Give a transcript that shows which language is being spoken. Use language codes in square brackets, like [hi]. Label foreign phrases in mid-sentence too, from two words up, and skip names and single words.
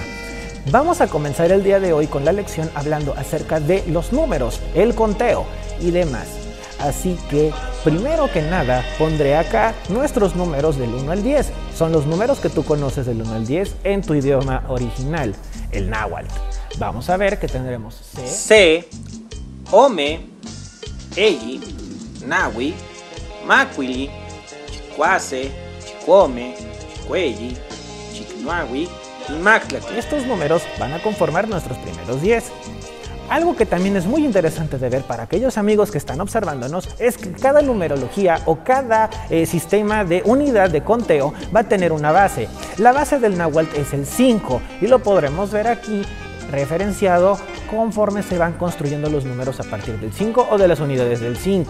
[es] Vamos a comenzar el día de hoy con la lección hablando acerca de los números, el conteo y demás. Así que, primero que nada, pondré acá nuestros números del 1 al 10. Son los números que tú conoces del 1 al 10 en tu idioma original, el náhuatl. Vamos a ver que tendremos [nah] C, Ome, Eyi, Nahui, Macuili, Chicuase, Chicome, Chicueyi, Chicnuahui y Mactlatli. [es] Estos números van a conformar nuestros primeros 10. Algo que también es muy interesante de ver para aquellos amigos que están observándonos es que cada numerología o cada sistema de unidad de conteo va a tener una base. La base del náhuatl es el 5 y lo podremos ver aquí referenciado conforme se van construyendo los números a partir del 5 o de las unidades del 5.